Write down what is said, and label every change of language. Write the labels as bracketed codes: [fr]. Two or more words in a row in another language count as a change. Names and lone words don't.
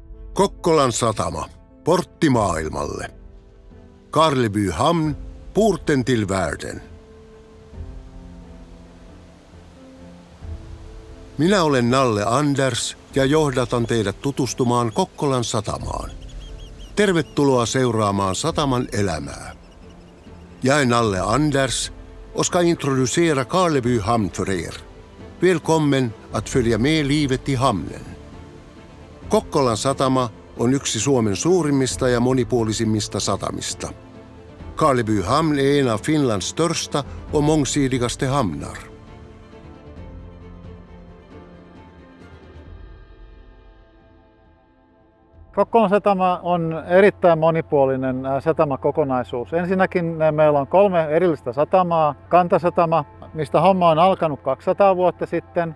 [fi] Kokkolan satama, portti maailmalle. [sv] Karleby hamn, porten till världen. [fi] Minä olen Nalle Anders ja johdatan teidät tutustumaan Kokkolan satamaan. Tervetuloa seuraamaan sataman elämää. [sv] Jag är Nalle Anders och ska introducera Karleby hamn för er. Välkommen att följa med livet i hamnen. [fi] Kokkolan satama on yksi Suomen suurimmista ja monipuolisimmista satamista. [sv] Karleby hamn är en av Finlands största och mångsidigaste hamnar. [fi] Kokkolan satama on erittäin monipuolinen satamakokonaisuus. Ensinnäkin meillä on 3 erillistä satamaa. Kantasatama, mistä homma on alkanut 200 vuotta sitten.